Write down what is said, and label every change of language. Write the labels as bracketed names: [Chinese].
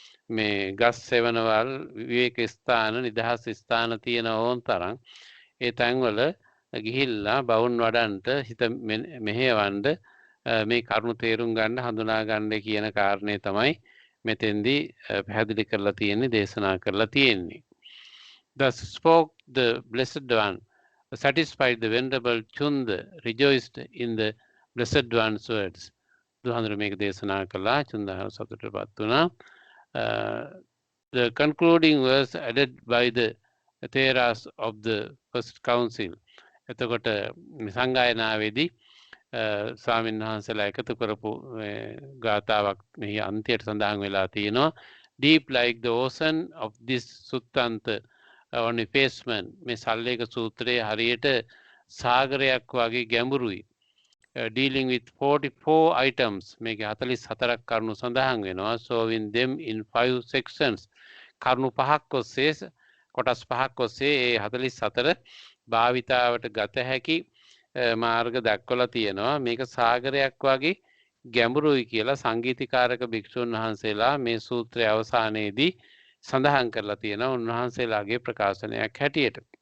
[Sinhala] මේ ගස් සෙවණවල්, විවේක ස්ථාන, නිදහස් ස්ථාන තියෙන ඕන් තරම් ඒ තැන්වල ගිහිල්ලා බවුන් වඩන්ට හිත මෙහෙවන්න මේ කරුණු තේරුම් ගන්න, හඳුනා ගන්න කියන කාරණේ තමයි මෙතෙන්දී පැහැදිලි කරලා තියෙන්නේ, දේශනා කරලා තියෙන්නේ. [English] Thus spoke the Blessed One, satisfied the Venerable Chunda, rejoiced in the Blessed One's words. [Sinhala] දුහඳුර මේක දේශනා කළා, චුන්දහර සතුටටපත් වුණා. [English] The concluding verse added by the Theras of the First Council. [Sinhala] එතකොට සංගායනාවේදී ස්වාමීන් වහන්සේලා එකතු කරපු ගාථාවක් මෙහි අන්තියට සඳහන් වෙලා තියෙනවා. [English] Deep like the ocean of this Suttanta on effacement. [Sinhala] මේ සල්ලේක සූත්‍රයේ හරියට සාගරයක් වගේ ගැඹුරුයි. [English] Dealing with 44 items. [Sinhala] මේක 44ක් කරුණු සඳහන් වෙනවා. [English] Showing them in 5 sections. [Sinhala] කරුණු 5ක් ඔස්සේ, කොටස් 5ක් ඔස්සේ ඒ 44 භාවිතාවට ගත හැකි මාර්ග දක්වලා තියෙනවා. මේක සාගරයක් වගේ ගැඹුරුයි කියලා සංගීතීකාරක භික්ෂුන් වහන්සේලා මේ සූත්‍රයේ අවසානයේදී සඳහන් කරලා තියෙනවා, උන්වහන්සේලාගේ ප්‍රකාශනයක් හැටියට.